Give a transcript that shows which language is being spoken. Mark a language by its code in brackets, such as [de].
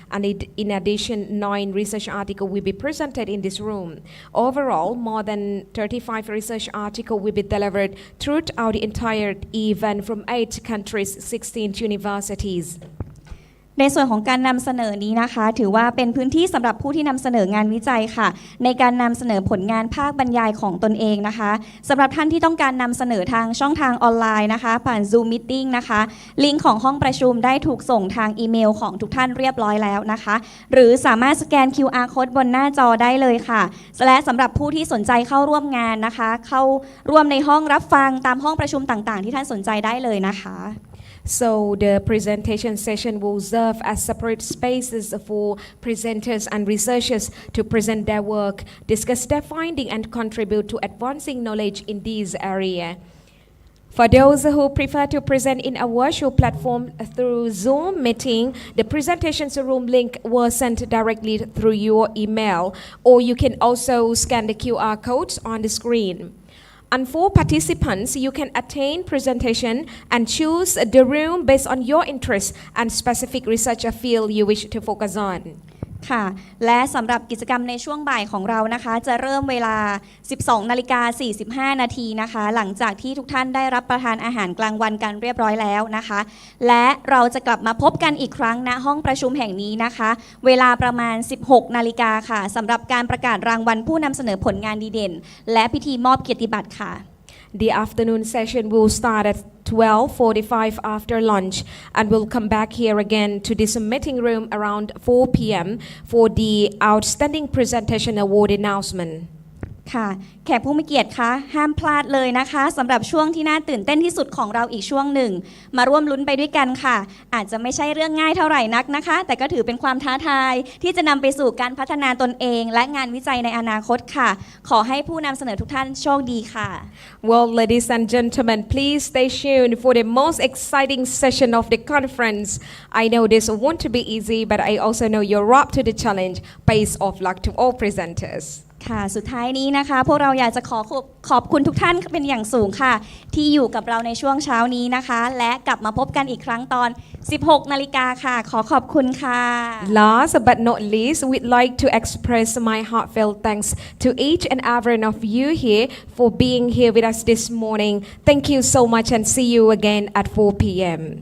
[en] And in addition, 9 research articles will be presented in this room. Overall, more than 35 research articles will be delivered throughout the entire event from 8 countries, 16 universities. [th] ในส่วนของการนำเสนอนี้นะคะถือว่าเป็นพื้นที่สำหรับผู้ที่นำเสนองานวิจัยค่ะในการนำเสนอผลงานภาคบรรยายของตนเองนะคะสำหรับท่านที่ต้องการนำเสนอทางช่องทางออนไลน์นะคะผ่าน Zoom Meeting นะคะลิงก์ของห้องประชุมได้ถูกส่งทางอีเมลของทุกท่านเรียบร้อยแล้วนะคะหรือสามารถสแกน QR Code บนหน้าจอได้เลยค่ะและสำหรับผู้ที่สนใจเข้าร่วมงานนะคะเข้าร่วมในห้องรับฟังตามห้องประชุมต่างๆที่ท่านสนใจได้เลยนะคะ [en] So the presentation session will serve as separate spaces for presenters and researchers to present their work, discuss their findings and contribute to advancing knowledge in this area. For those who prefer to present in a virtual platform through Zoom meeting, the presentation room link was sent directly through your email, or you can also scan the QR codes on the screen. And for participants, you can attain presentation and choose the room based on your interests and specific research field you wish to focus on. [th] ค่ะและสำหรับกิจกรรมในช่วงบ่ายของเรานะคะจะเริ่มเวลา 12:45 นาทีนะคะหลังจากที่ทุกท่านได้รับประทานอาหารกลางวันกันเรียบร้อยแล้วนะคะและเราจะกลับมาพบกันอีกครั้งณห้องประชุมแห่งนี้นะคะเวลาประมาณ 16 นาฬิกาค่ะสำหรับการประกาศรางวัลผู้นำเสนอผลงานดีเด่นและพิธีมอบเกียรติบัตรค่ะ [en] The afternoon session will start at 12:45 after lunch and we'll come back here again to this meeting room around 4 p.m. for the Outstanding Presentation Award announcement. [th] ค่ะแขกผู้มีเกียรติคะห้ามพลาดเลยนะคะสำหรับช่วงที่น่าตื่นเต้นที่สุดของเราอีกช่วงหนึ่งมาร่วมลุ้นไปด้วยกันค่ะอาจจะไม่ใช่เรื่องง่ายเท่าไหร่นักนะคะแต่ก็ถือเป็นความท้าทายที่จะนำไปสู่การพัฒนาตนเองและงานวิจัยในอนาคตค่ะขอให้ผู้นำเสนอทุกท่านโชคดีค่ะ [en] Well, ladies and gentlemen, please stay tuned for the most exciting session of the conference. I know this won't be easy, but I also know you're up to the challenge. Best of luck to all presenters. [th] ค่ะสุดท้ายนี้นะคะพวกเราอยากจะขอบคุณทุกท่านเป็นอย่างสูงค่ะที่อยู่กับเราในช่วงเช้านี้นะคะและกลับมาพบกันอีกครั้งตอน 16 นาฬิกาค่ะขอขอบคุณค่ะ [en] Last but not least, we'd like to express my heartfelt thanks to each and every one of you here for being here with us this morning. Thank you so much and see you again at 4 p.m.